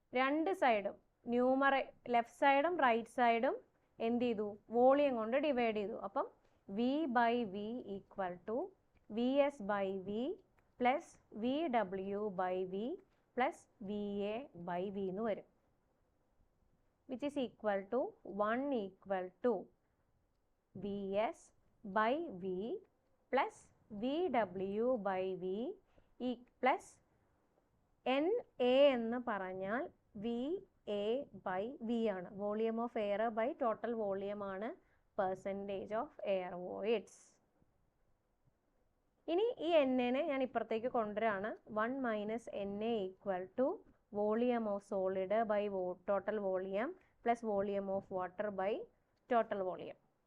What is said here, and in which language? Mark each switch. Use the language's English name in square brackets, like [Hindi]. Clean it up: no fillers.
[Malayalam] രണ്ട് സൈഡും ലെഫ്റ്റ് സൈഡും റൈറ്റ് സൈഡും എന്ത് ചെയ്തു? വോളിയം കൊണ്ട് ഡിവൈഡ് ചെയ്തു. അപ്പം [English] V by V equal to V S by V plus V W by V plus V A by V എന്ന് വരും. which is equal to 1 equal to Vs by V plus Vw by V plus NA [Malayalam] എന്ന് പറഞ്ഞാൽ [English] VA by V ആണ്. Volume of air by total volume ആണ് percentage of air voids. [Malayalam] ഇനി ഈ എന്നെ ഞാൻ ഇപ്പുറത്തേക്ക് കൊണ്ടുവരാണ്. [English] 1 minus NA equal to volume of solid by total volume plus volume of water by total volume.